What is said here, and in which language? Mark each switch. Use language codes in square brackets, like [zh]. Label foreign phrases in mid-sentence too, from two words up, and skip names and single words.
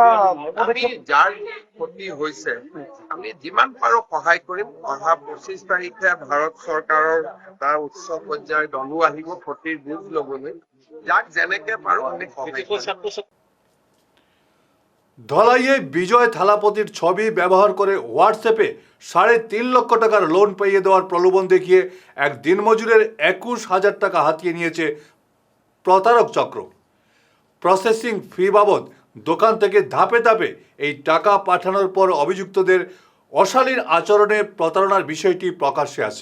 [as] আমি যাৰ ক্ষতি হৈছে আমি যিমান পাৰো সহায় কৰিম। অহা 25 তাৰিখে ভাৰত চৰকাৰৰ এটা উচ্চ পৰ্যায়ৰ দলো আহিব ক্ষতিৰ বুজ লবলৈ। যাক যেনেকে পাৰো আমি সহায় কৰিম। [bn] ধলাইয়ে বিজয় থালাপতির ছবি ব্যবহার করে হোয়াটসঅ্যাপে 3.5 লক্ষ টাকার লোন পাইয়ে দেওয়ার প্রলোভন দেখিয়ে এক দিনমজুরের 21,000 টাকা হাতিয়ে নিয়েছে প্রতারক চক্র। প্রসেসিং ফি বাবদ দোকান থেকে ধাপে ধাপে এই টাকা পাঠানোর পর অভিযুক্তদের অশালীন আচরণে প্রতারণার বিষয়টি প্রকাশ্যে আসে।